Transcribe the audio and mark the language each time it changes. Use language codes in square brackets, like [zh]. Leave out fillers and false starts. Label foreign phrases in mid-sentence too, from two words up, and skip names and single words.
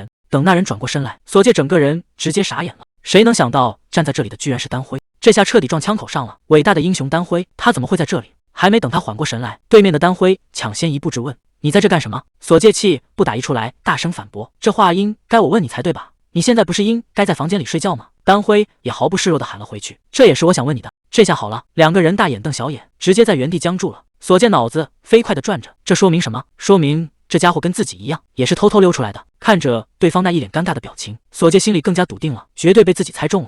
[zh] 等那人轉過身來，索介整個人直接傻眼了。誰能想到站在這裡的居然是丹輝？這下徹底撞槍口上了。偉大的英雄丹輝，他怎麼會在這裡？還沒等他緩過神來，對面的丹輝搶先一步質問：“你在這幹什麼？” 索介氣不打一處來，大聲反駁：“這話應該我問你才對吧？你現在不是應該在房間裡睡覺嗎？” 丹輝也毫不示弱地喊了回去：“這也是我想問你的。”這下好了，兩個人大眼瞪小眼，直接在原地僵住了。索介腦子飛快地轉着，這說明什麼？說明這家伙跟自己一樣，也是偷偷溜出來的。看着對方那一臉尷尬的表情，索介心裡更加篤定了，絕對被自己猜中了。